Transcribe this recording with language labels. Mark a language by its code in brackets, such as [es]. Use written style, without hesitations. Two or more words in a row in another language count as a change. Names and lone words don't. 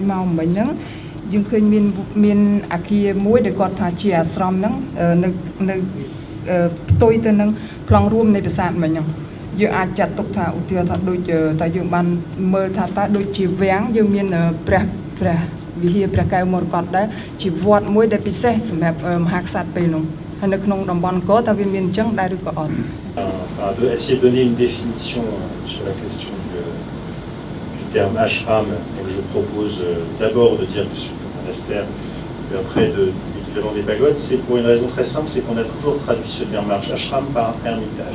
[km] មកមិញហ្នឹងយើងឃើញមានអគារមួយដែលគាត់ថាជាអាស្រមហ្នឹងនៅផ្ទុយទៅនឹងប្លង់រួមនៃប្រាសាទមិញហ្នឹងយើងអាចចាត់ទុកថាឧទាហរណ៍ថាដូចតែយើងបានមើលថាតើដូចជាវាំងយើងមានព្រះវិហារព្រះកែវមរកតដែរជាវត្តមួយដែលពិសេសសម្រាប់មហាក្សត្រពេលនោះហើយនៅក្នុងតំបន់អង្គរតើវាមានអញ្ចឹងដែរឬក៏អត់ [fr] Essayer de donner une définition sur la question du terme ashram. Donc je propose d'abord de dire que c'est un monastère, puis après de l'équivalent des pagodes. C'est pour une raison très simple, c'est qu'on a toujours traduit ce terme ashram par ermitage.